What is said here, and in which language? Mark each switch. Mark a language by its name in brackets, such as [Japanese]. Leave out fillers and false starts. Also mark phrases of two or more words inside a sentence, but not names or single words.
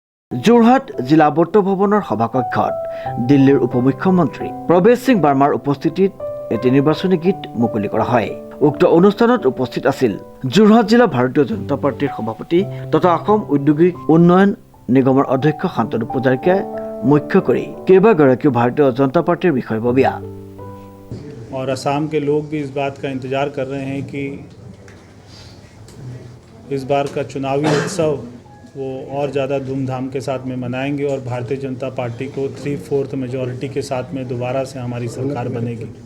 [Assamese] যোৰহাট জিলা বৰ্ত ভৱনৰ সভাকক্ষত দিল্লীৰ উপমুখ্যমন্ত্ৰী প্ৰৱেশ সিং বাৰ্মাৰ উপস্থিতিত এটি নিৰ্বাচনী গীত মুকলি কৰা হয়। উক্ত অনুষ্ঠানত উপস্থিত আছিল যোৰহাট জিলা ভাৰতীয় জনতা পাৰ্টিৰ সভাপতি তথা অসম ঔদ্যোগিক উন্নয়ন নিগমৰ অধ্যক্ষ শান্তনু পূজাৰীকে মুখ্য কৰি কেইবাগৰাকীও ভাৰতীয় জনতা পাৰ্টিৰ বিষয়ববীয়া। [Hindi] और असम के लोग भी इस बात का इंतज़ार कर रहे हैं कि इस बार का चुनावी उत्सव वो और ज़्यादा धूमधाम के साथ में मनाएंगे और भारतीय जनता पार्टी को 3/4 मेजॉरिटी के साथ में दोबारा से हमारी सरकार बनेगी।